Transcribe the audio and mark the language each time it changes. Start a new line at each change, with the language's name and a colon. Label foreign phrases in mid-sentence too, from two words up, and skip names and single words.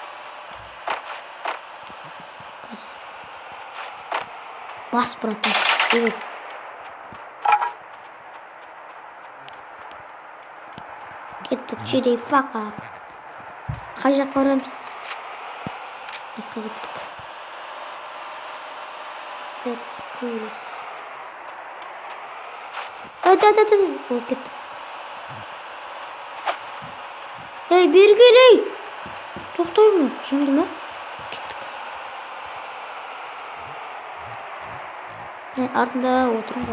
Kazakh: Бас, братан. Кеттік, жүрей, фақа. Қай жаққа барамыз? Жаққа кеттік.
English: Let's do this.
Kazakh: Ол кеттік. Бері келей! Тоқтаймын, жөнді ме? Кеттік. Артында отырмын.